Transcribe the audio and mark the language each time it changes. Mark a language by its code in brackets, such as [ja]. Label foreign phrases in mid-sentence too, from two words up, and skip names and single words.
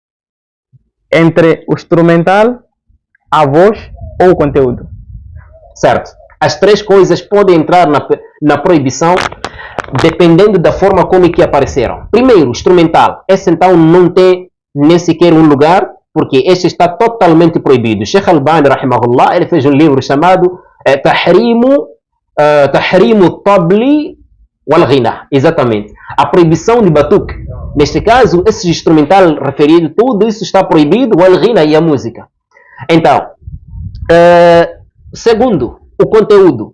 [pt] Entre o instrumental, a voz ou o conteúdo? Certo. As três coisas podem entrar na proibição dependendo da forma como que apareceram. Primeiro, o instrumental. Esse então não tem nem sequer um lugar, porque este está totalmente proibido. Sheikh Albani, rahimahullah, ele fez um livro chamado Tahrimu Tabli wal Ghina. Exatamente. A proibição de batuque. Neste caso, esse instrumental referido, tudo isso está proibido, [ar] والغناء, [pt] e a música. Então, segundo, o conteúdo.